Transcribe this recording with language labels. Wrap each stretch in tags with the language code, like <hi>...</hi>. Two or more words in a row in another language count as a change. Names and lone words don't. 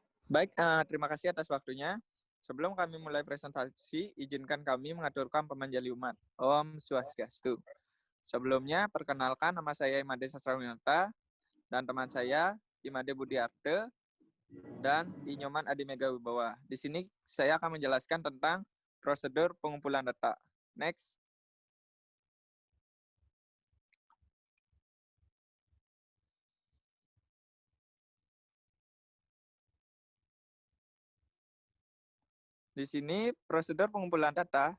<id>Baik, terima kasih atas waktunya. Sebelum kami mulai presentasi, izinkan kami mengaturkan pemanjali umat.</id> <ban>Om Swastiastu.</ban> <id>Sebelumnya, perkenalkan nama saya Imade Sastrawinata dan teman saya Imade Budiarte dan Inyoman Adi Mega Wibawa. Di sini saya akan menjelaskan tentang prosedur pengumpulan data. Next. Di sini prosedur pengumpulan data.</id>